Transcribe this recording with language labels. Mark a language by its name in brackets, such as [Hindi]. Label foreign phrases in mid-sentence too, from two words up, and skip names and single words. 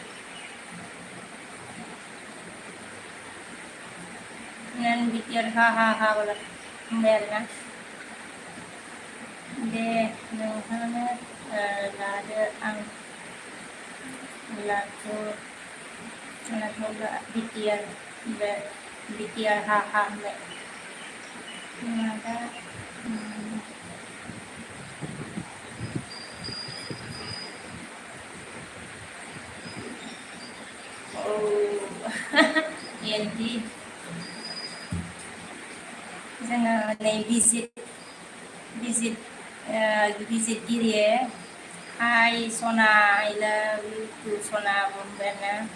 [Bodo] बिटियार हाँ बोला बेरना दे नोंथांनो लादो आं लाथो बिटियार बे बिटियार हा बे मादा Yanti जोङो नै visit diri ya. [English] Hai Sona, I love you too Sona Bombana.